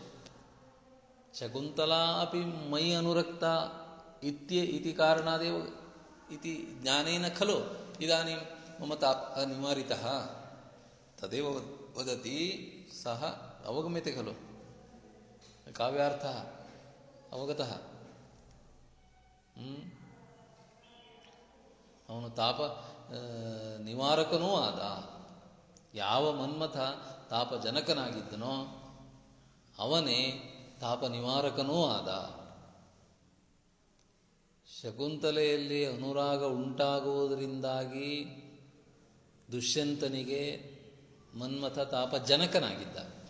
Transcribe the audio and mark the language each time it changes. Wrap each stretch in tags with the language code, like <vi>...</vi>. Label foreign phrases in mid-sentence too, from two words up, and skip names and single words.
<sa>शकुन्तला अपि मयि अनुरक्ता इति कारणादेव इति ज्ञानेन खलु इदानीं मम तापः निवारितः। तदेव वदति सः। अवगम्यते खलु काव्यार्थः? अवगतः?</sa> <kn>ಅವನು ತಾಪ ನಿವಾರಕನೂ ಆದ. ಯಾವ ಮನ್ಮಥ ತಾಪ ಜನಕನಾಗಿದ್ದನೋ ಅವನೇ ತಾಪ ನಿವಾರಕನೂ ಆದ. ಶಕುಂತಲೆಯಲ್ಲಿ ಅನುರಾಗ ಉಂಟಾಗುವುದರಿಂದಾಗಿ ದುಷ್ಯಂತನಿಗೆ ಮನ್ಮಥ ತಾಪ ಜನಕನಾಗಿದ್ದ.</kn>